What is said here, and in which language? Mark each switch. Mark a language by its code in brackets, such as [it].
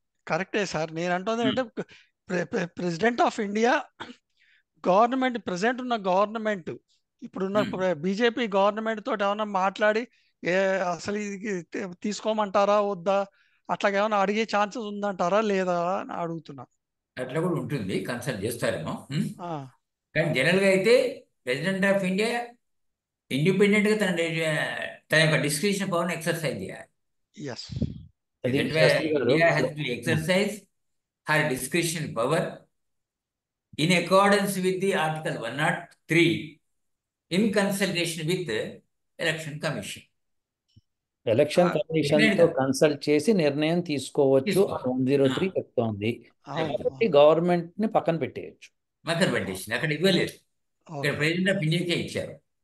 [te] కరెక్టే సార్, నేను అంటుంది అంటే president of India government, present ఉన్న గవర్నమెంట్, ఇప్పుడున్న బీజేపీ గవర్నమెంట్ తోటి ఏమైనా మాట్లాడి అసలు ఇది తీసుకోమంటారా వద్దా అట్లాగేమైనా అడిగే ఛాన్సెస్ ఉందంటారా లేదా అని అడుగుతున్నా. అట్లా కూడా ఉంటుంది, కన్సల్ట్ చేస్తారేమో. కానీ జనరల్గా అయితే ప్రెసిడెంట్ ఆఫ్ ఇండియా ఇండిపెండెంట్గా తన యొక్క డిస్క్రిప్షన్ పవర్ ఎక్సర్సైజ్ చేయాలి. [en] India has to exercise her description power in accordance with the article 103 in consultation with election commission. [te] Election commission తో కన్సల్ట్ చేసి నిర్ణయం తీసుకోవచ్చు 103 చెప్తోంది. కాబట్టి గవర్నమెంట్ ని పక్కన పెట్టేయచ్చు. పక్కన పెట్టేసింది, అక్కడ ఇవ్వలేదు, ఇక్కడ ప్రెసిడెంట్ ఆఫ్ ఇండియాకే ఇచ్చారు.